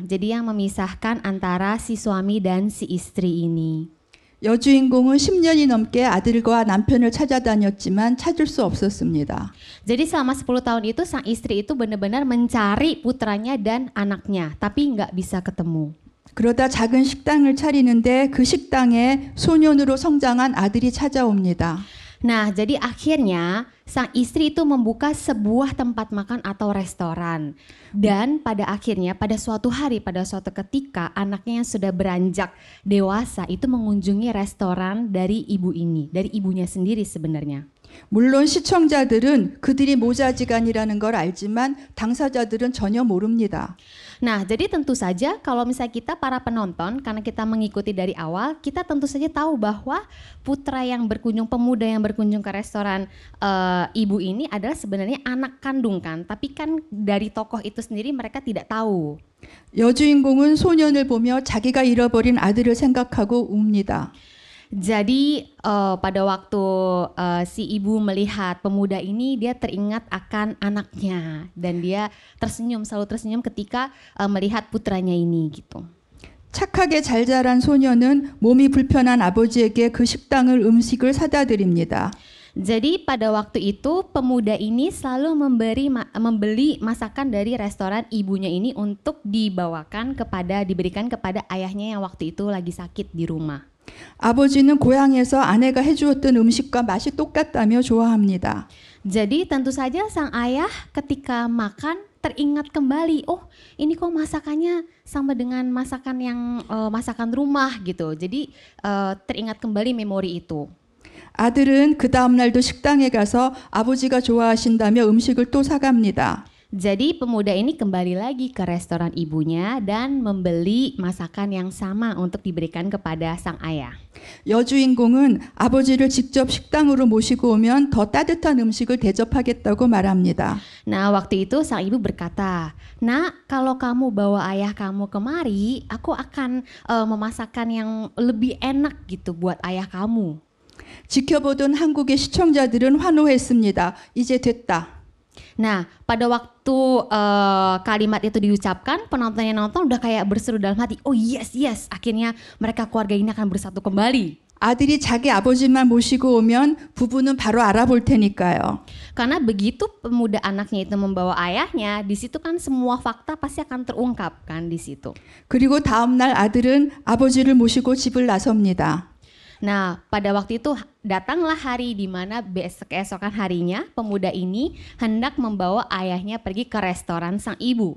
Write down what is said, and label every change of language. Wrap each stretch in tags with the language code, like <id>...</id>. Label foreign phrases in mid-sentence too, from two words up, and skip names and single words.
<id>Jadi yang memisahkan antara si suami dan si istri ini.</id> <ko>여주인공은 10년이 넘게 아들과 남편을 찾아다녔지만 찾을 수 없었습니다.</ko> <id>Jadi selama 10 tahun itu sang istri itu benar-benar mencari putranya dan anaknya, tapi nggak bisa ketemu.</id> <ko>그러다 작은 식당을 차리는데 그 식당에 소년으로 성장한 아들이 찾아옵니다.</ko> <id>Nah, jadi akhirnya sang istri itu membuka sebuah tempat makan atau restoran. Dan pada akhirnya, pada suatu hari, pada suatu ketika, anaknya yang sudah beranjak dewasa itu mengunjungi restoran dari ibu ini, dari ibunya sendiri sebenarnya.</id> <ko>물론 시청자들은 그들이 모자지간이라는 걸 알지만 당사자들은 전혀 모릅니다.</ko> <id>Nah, jadi tentu saja kalau misalnya kita para penonton, karena kita mengikuti dari awal, kita tentu saja tahu bahwa putra yang berkunjung, pemuda yang berkunjung ke restoran ibu ini adalah sebenarnya anak kandung kan. Tapi kan dari tokoh itu sendiri mereka tidak tahu.</id> <ko>여주인공은 소년을 보며 자기가 잃어버린 아들을 생각하고 웁니다.</ko> <id>Jadi pada waktu si ibu melihat pemuda ini, dia teringat akan anaknya dan dia tersenyum, selalu tersenyum ketika melihat putranya ini gitu.</id> <ko>착하게 잘 자란 소년은 몸이 불편한 아버지에게 그 음식을 사다 드립니다.</ko> <id>Jadi pada waktu itu pemuda ini selalu membeli masakan dari restoran ibunya ini untuk diberikan kepada ayahnya yang waktu itu lagi sakit di rumah.</id> <ko>아버지는 고향에서 아내가 해주었던 음식과 맛이 똑같다며 좋아합니다.</ko> <id>Jadi tentu saja sang ayah ketika makan teringat kembali, oh ini kok masakannya sama dengan masakan yang masakan rumah gitu. Jadi teringat kembali memori itu.</id> <ko>아들은 그 다음 날도 식당에 가서 아버지가 좋아하신다며 음식을 또 사갑니다.</ko> <id>Jadi pemuda ini kembali lagi ke restoran ibunya dan membeli masakan yang sama untuk diberikan kepada sang ayah.</id> <ko>여주인공은 아버지를 직접 식당으로 모시고 오면 더 따뜻한 음식을 대접하겠다고 말합니다.</ko> <id>Nah, waktu itu sang ibu berkata, "Nak, kalau kamu bawa ayah kamu kemari, aku akan memasakkan yang lebih enak gitu buat ayah kamu."</id> <ko>지켜보던 한국의 시청자들은 환호했습니다. 이제 됐다.</ko> <id>Nah, pada waktu kalimat itu diucapkan, penonton yang nonton udah kayak berseru dalam hati,</id> <en>oh yes, yes,</en> <id>akhirnya mereka keluarga ini akan bersatu kembali.</id> <ko>아들이 자기 아버지만 모시고 오면 부부는 바로 알아볼 테니까요.</ko> <id>Karena begitu pemuda anaknya itu membawa ayahnya, di situ kan semua fakta pasti akan terungkap kan di situ.</id> <ko>그리고 다음 날 아들은 아버지를 모시고 집을 나섭니다.</ko> <id>Nah, pada waktu itu datanglah hari di mana keesokan harinya pemuda ini hendak membawa ayahnya pergi ke restoran sang ibu.</id>